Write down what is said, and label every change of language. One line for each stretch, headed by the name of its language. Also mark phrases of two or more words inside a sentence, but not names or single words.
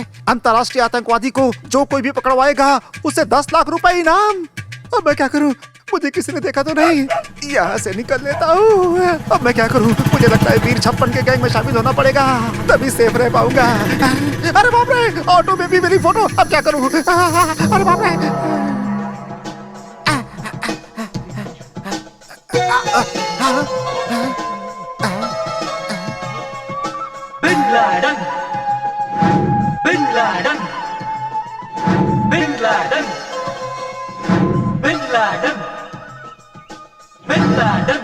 Hindi: अंतर्राष्ट्रीय आतंकवादी को जो कोई भी पकड़वाएगा उसे 10 लाख रुपए इनाम। अब मैं क्या करूं? मुझे किसी ने देखा तो नहीं? यहाँ से निकल लेता हूँ। अब मैं क्या करूं? मुझे लगता है वीर 56 के गैंग में शामिल होना पड़ेगा, तभी सेफ रह पाऊंगा। अरे बाप रे, ऑटो में भी मेरी फोटो। अब क्या करूं? अरे बाप रे। Bin Laden. Bin Laden. Bin Laden. Bin Laden. Bin Laden.